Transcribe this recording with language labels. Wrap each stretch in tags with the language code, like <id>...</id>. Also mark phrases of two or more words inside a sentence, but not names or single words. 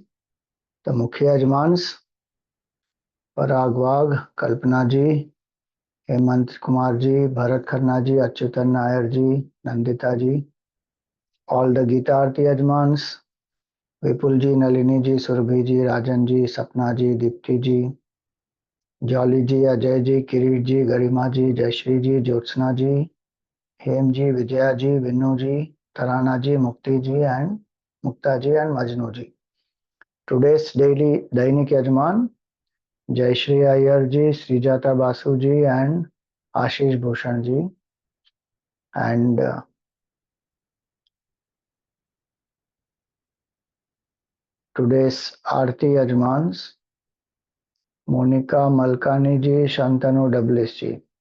<en>The Mukhya Yajmans, Parag Wagh, Kalpana ji, Hemant Kumar ji, Bharat Khanna ji, Achyutan Nair ji, Nandita ji, all the Gita Arti Yajmans, Vipul ji, Nalini ji, Surbhi ji, Rajan ji, Sapna ji, Dipti ji, Jolly ji, Ajay ji, Kirit ji, Garima ji, Jayashri ji, Jyotsna ji, Hem ji, Vijaya ji, Vinnu ji, Tarana ji, Mukti ji and Mukta ji and Majnu ji. Today's daily Dainik Yajman, Jayashri Iyer ji, Srijata Basu ji and Ashish Bhushan ji. And today's Aarti Yajmans, Monica Malkani ji, Shantanu Doublis ji.</en>